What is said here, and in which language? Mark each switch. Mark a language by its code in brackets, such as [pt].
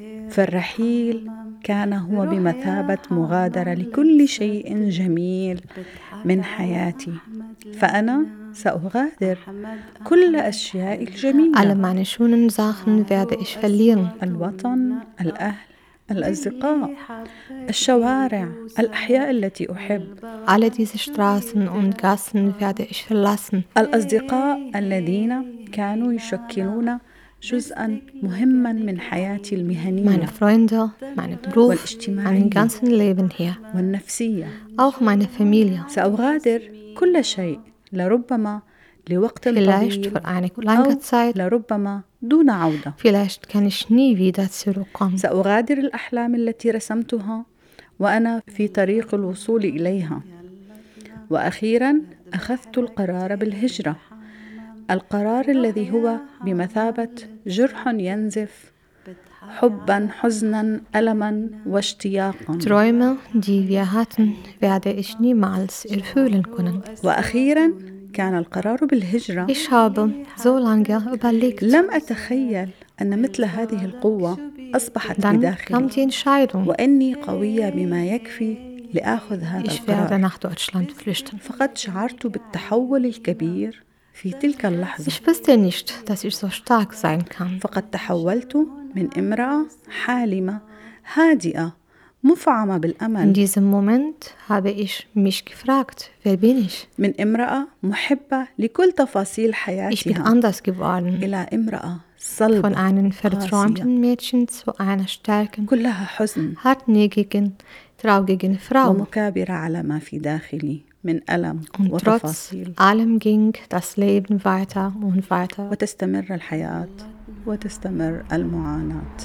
[ar] فالرحيل كان هو بمثابة مغادرة لكل شيء جميل من حياتي. فأنا سأغادر كل أشياء الجميلة. [de] Alle meine schönen Sachen werde ich verlieren. [ar] الوطن, الأهل, الأصدقاء, الشوارع, الأحياء التي أحب. [de] Alle diese Straßen und Gassen werde ich verlassen. [ar] الأصدقاء الذين كانوا يشكلون جزءا مهما من حياتي المهنية. [de] Meine Freunde, mein Beruf, mein ganzes Leben hier. [ar] والنفسية. [de] Auch meine Familie. [ar] سأغادر كل شيء لربما لوقت طويل. [de] Vielleicht für eine lange Zeit. [ar] لربما دون عودة. [de] Vielleicht kann ich nie wieder zurückkommen. [ar] سأغادر الأحلام التي رسمتها وأنا في طريق الوصول إليها. وأخيرا أخذت القرار بالهجرة. القرار الذي هو بمثابة جرح ينزف حبا حزنا ألما واشتياقا. [de] Träume, die wir hatten, werde ich niemals erfüllen können. [ar] وأخيرا كان القرار بالهجرة. [de] Ich habe so lange überlegt. [ar] لم أتخيل أن مثل هذه القوة أصبحت بداخلي. [de] Dann kam die Entscheidung. [ar] وأني قوية بما يكفي لأخذ هذا القرار. [de] Ich werde nach Deutschland flüchten. [ar] فقد شعرت بالتحول الكبير في تلك اللحظة. [de] Ich wusste nicht, dass ich so stark sein kann. [ar] فقد تحولت من امرأة حالمة هادئة مفعمة بالأمل. [de] In diesem Moment habe ich mich gefragt, wer bin ich? [ar] من امرأة محبة لكل تفاصيل حياتها. [de] Ich bin anders geworden. [ar] إلى امرأة صلبة. [de] Von einem verträumten Mädchen zu einer starken, [ar] كلها حزن. [de] Hartnäckigen, traurigen Frau. [ar] ومكابرة على ما في داخلي من ألم وتفاصيل. [de] Trotz allem ging das Leben weiter und weiter. [ar] وتستمر الحياة وتستمر المعاناة.